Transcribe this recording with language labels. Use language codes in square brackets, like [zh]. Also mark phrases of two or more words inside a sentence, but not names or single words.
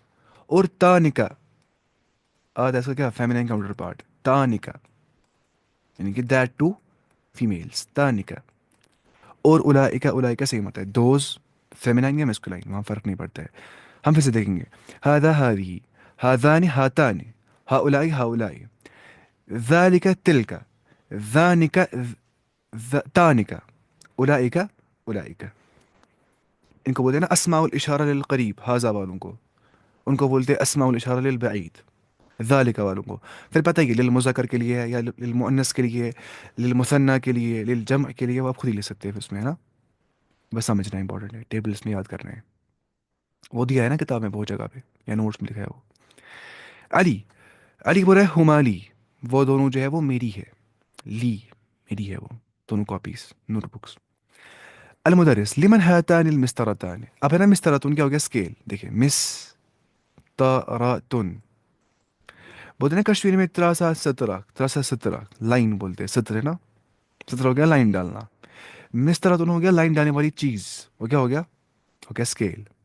[ur] اور تانکا آتا ہے اس کا کیا [en] feminine counterpart [ur] تانکا, یعنی کہ [en] that to females [ur] تانکا. اور اولائکا, اولائکا سیم ہوتا ہے [en] those feminine [ur] یا میسکولائن, وہاں فرق نہیں پڑتا ہے. ہم پھر سے دیکھیں گے [ar] ہاذا ہاذی, ہاذان ہاتان, ہا اولائی ہا اولائی, ذالک تلک, ذانک تانک, اولئک اولئک. [ur] ان کو بولتے ہیں نا [ar] اسماء الاشارہ للقریب, [ur] ہاذا والوں کو, ان کو بولتے ہیں [ar] اسماء الاشارہ للبعید, [ur] ذالک والوں کو. پھر پتہ ہی للمذکر کے لیے ہے یا للمؤنث کے لیے, للمثنى کے لیے, للجمع کے لیے, وہ آپ خود ہی لے سکتے ہیں اس میں ہے نا. بس سمجھنا امپورٹنٹ ہے, ٹیبلس میں یاد کرنے ہیں, وہ دیا ہے نا کتاب میں بہت جگہ پہ یا نوٹس میں لکھا ہے وہ. علی, علی بول رہا ہے ہمالی, وہ دونوں جو ہے وہ میری ہے, لی میری ہے وہ دونوں [en] copies notebooks. [ar] المدرس لمن ہاتان المسطرتان, [ur] اب ہے نا مسطرتن کیا ہو گیا اسکیل, دیکھیں مسطرتن, بولتے ہیں نا کشمیری میں [ks] تراسا سترہ, تراسا سترہ [ur] لائن بولتے ہیں, ستر ہے نا, سترہ ہو گیا لائن ڈالنا. مسطرتن ہو گیا لائن ڈالنے والی چیز, وہ کیا ہو گیا, ہو گیا اسکیل.